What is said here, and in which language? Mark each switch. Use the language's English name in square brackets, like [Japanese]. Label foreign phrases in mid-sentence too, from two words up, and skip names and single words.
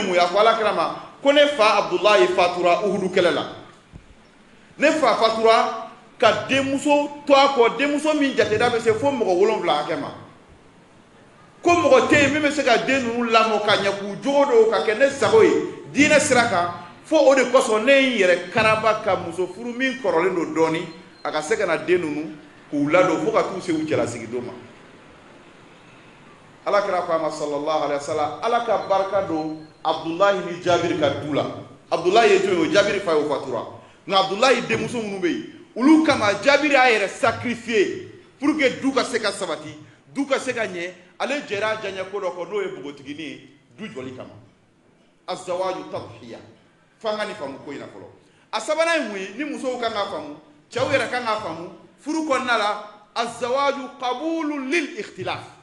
[Bambara] mun ye a ko alakira ma ko ne fa Abdulahi fatura Uhudu kɛlɛ la ne fa fatura ka denmuso to a kɔ denmuso min jateda bɛ se fo mɔgɔ 7 hakɛ ma ko mɔgɔ tɛ yen min bɛ se ka den ninnu lamɔ ka ɲɛ k'u jogo don ka kɛ ne sago ye diinɛ sira kan fo o de kosɔn ne ye n yɛrɛ karaba ka muso furu min kɔrɔlen don dɔɔni a ka se ka na den ninnu k'u ladon fo ka t'u se u cɛlasigi don ma alakira ko a ma [Arabic] صلى الله عليه وسلم [Bambara] ala ka barika don Abdulahi ni Jabiri ka du la Abdulahi ye jɔn ye o Jabiri fa ye o fatura nka Abdulahi denmuso minnu bɛ yen olu kama Jabiri a yɛrɛ [French] sacrifier pour que [Bambara] du ka se ka sabati du ka se ka ɲɛ ale jɛra jaɲɛ ko dɔ kɔ n'o ye bogotigini ye du jɔli kama [Arabic] الزواج تضحية [Bambara] fanga ni faamu ko in na fɔlɔ a sabanan ye mun ye ni musow kan ka faamu cɛw yɛrɛ kan ka faamu furu kɔnɔna la [Arabic] الزواج قبول للاختلاف